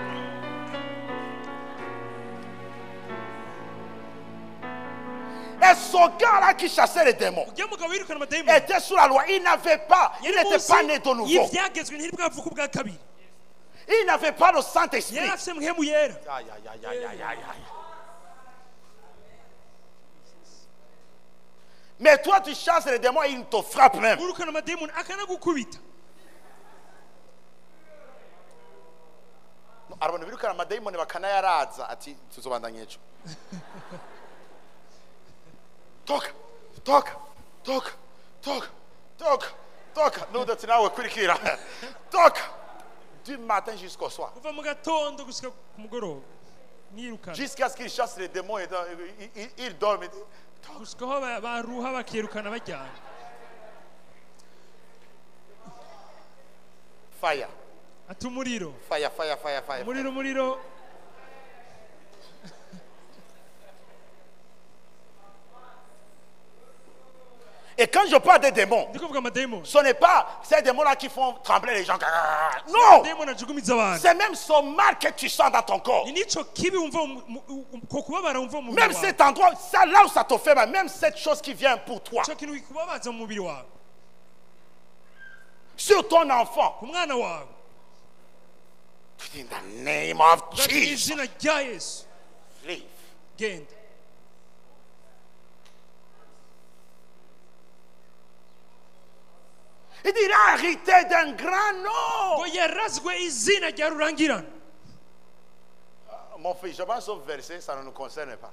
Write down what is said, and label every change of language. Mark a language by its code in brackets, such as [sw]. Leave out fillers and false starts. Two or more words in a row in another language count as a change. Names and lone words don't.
[fr] Et ce gars-là qui chassait les démons était sous la loi. Il n'était pas né de nouveau. Il n'avait pas le Saint-Esprit. Aïe, aïe, aïe, aïe, aïe. Mais toi, tu chasses les démons et ils te frappent même. [rn] urukana amadayimoni akanagukubita. Abantu birukana amadayimoni bakanayaraza ati tuzobandanya ejo. [sw] Toka, toka, toka, toka, toka, toka. Nuda tinawe kurikira. Toka. [fr] Du matin jusqu'au soir. [rn] Kuva mu gatondo gushika ku mugoroba. Nirukana. [fr] Jusqu'à ce qu'ils chassent les démons et ils dorment. [rn] Gushika aho baruha bakirukana bajyana. Fire. Ati umuriro. [en] Fire, fire, fire, fire. [rn] Umuriro, umuriro. [fr] Et quand je parle des démons, ce n'est pas ces démons-là qui font trembler les gens. Non! C'est même ce mal que tu sens dans ton corps. Même cet endroit, ça, là où ça te fait mal, même cette chose qui vient pour toi. Sur ton enfant. [en] In the name of Jesus. Leave. [fr] Il dit, il a hérité d'un grand nom. Mon fils, je pense au verset, ça ne nous concerne pas.